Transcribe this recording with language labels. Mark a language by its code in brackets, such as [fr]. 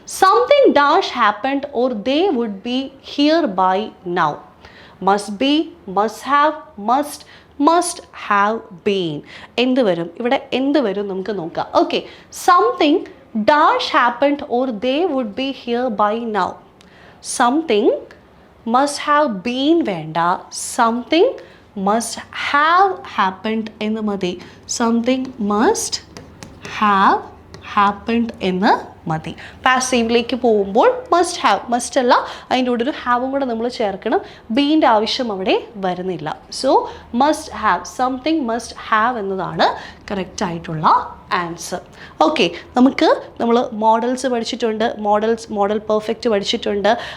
[en] Something dash happened or they would be here by now. Must be, must have, must have been. [ml] എന്ത് വരും ഇവിടെ? എന്ത് വരും നമുക്ക് നോക്കാം. Okay, something [en] dash happened or they would be here by now. Something must have been [ml] വേണ്ട, [en] something must have happened [ml] എന്ന് മതി. [en] something must have happened [ml] എന്ന് മതി. പാസീവിലേക്ക് പോകുമ്പോൾ മസ്റ്റ് ഹാവ്, മസ്റ്റ് അല്ല, അതിൻ്റെ കൂടെ ഒരു ഹാവും കൂടെ നമ്മൾ ചേർക്കണം. ബീൻ്റെ ആവശ്യം അവിടെ വരുന്നില്ല. So must have, [en] something must have [ml] എന്നതാണ് കറക്റ്റ് ആയിട്ടുള്ള ആൻസർ. ഓക്കെ, നമ്മൾ മോഡൽസ് പഠിച്ചിട്ടുണ്ട്, മോഡൽ പെർഫെക്റ്റ് പഠിച്ചിട്ടുണ്ട്.